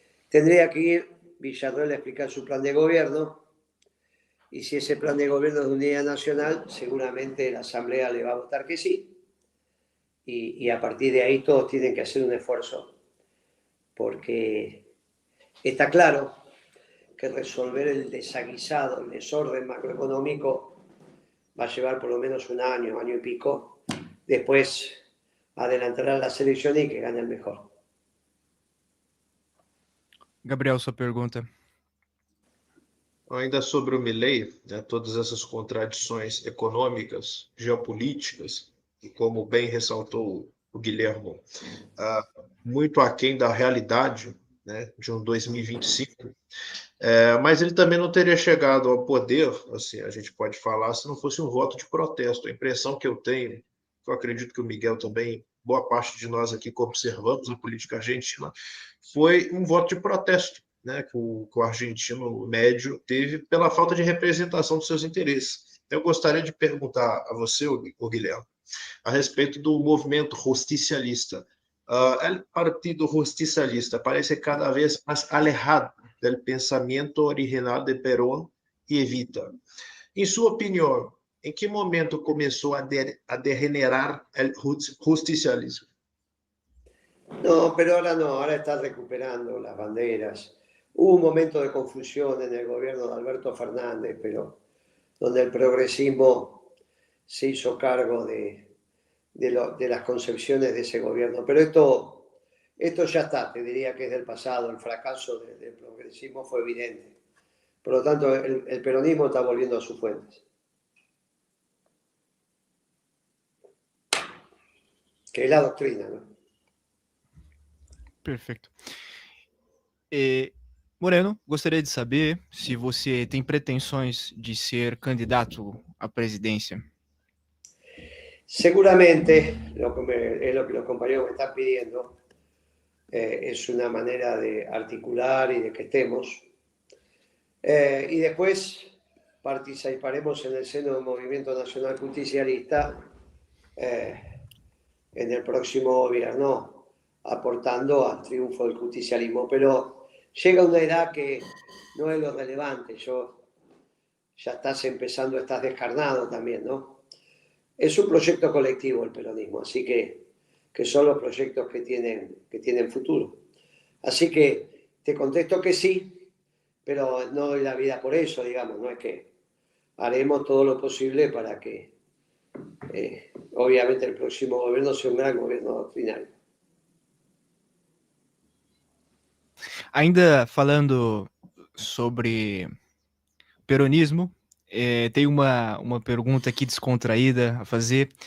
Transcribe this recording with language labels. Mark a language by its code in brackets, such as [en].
[es] Tendría que ir Villarroel a explicar su plan de gobierno, y si ese plan de gobierno es de unidad nacional, seguramente la Asamblea le va a votar que sí, y a partir de ahí todos tienen que hacer un esfuerzo, porque está claro que resolver el desaguisado, el desorden macroeconómico va a llevar por lo menos un año, año y pico. Después adelantarán las elecciones y que gane el mejor. [pt] Gabriel, sua pergunta. Ainda sobre o Milei, né, todas essas contradições econômicas, geopolíticas, e como bem ressaltou o Guilhermo, muito aquém da realidade, né, de um 2025, mas ele também não teria chegado ao poder, assim, a gente pode falar, se não fosse um voto de protesto. A impressão que eu tenho, que eu acredito que o Miguel também, boa parte de nós aqui que observamos a política argentina, foi um voto de protesto, né, que o argentino médio teve pela falta de representação dos seus interesses. Eu gostaria de perguntar a você, o Guilherme, a respeito do movimento justicialista. O partido justicialista parece cada vez mais alejado do pensamento original de Perón e Evita. Em sua opinião, em que momento começou a degenerar o justicialismo? [es] No, pero ahora no, ahora está recuperando las banderas. Hubo un momento de confusión en el gobierno de Alberto Fernández, pero donde el progresismo se hizo cargo de las concepciones de ese gobierno. Pero esto ya está, te diría que es del pasado, el fracaso del progresismo fue evidente. Por lo tanto, el peronismo está volviendo a sus fuentes. Que es la doctrina, ¿no? [pt] Perfeito. Moreno, gostaria de saber se você tem pretensões de ser candidato à presidência. [es] Seguramente, es lo que los compañeros me están pidiendo, es una manera de articular y de que estemos. Y después participaremos en el seno del Movimiento Nacional Justicialista en el próximo gobierno, aportando al triunfo del justicialismo. Pero llega una edad que no es lo relevante. Ya estás empezando, estás descarnado también, ¿no? Es un proyecto colectivo el peronismo, así que son los proyectos que tienen futuro. Así que te contesto que sí, pero no doy la vida por eso, digamos, no es que haremos todo lo posible para que obviamente el próximo gobierno sea un gran gobierno doctrinario. [pt] Ainda falando sobre peronismo, tem uma pergunta aqui descontraída a fazer.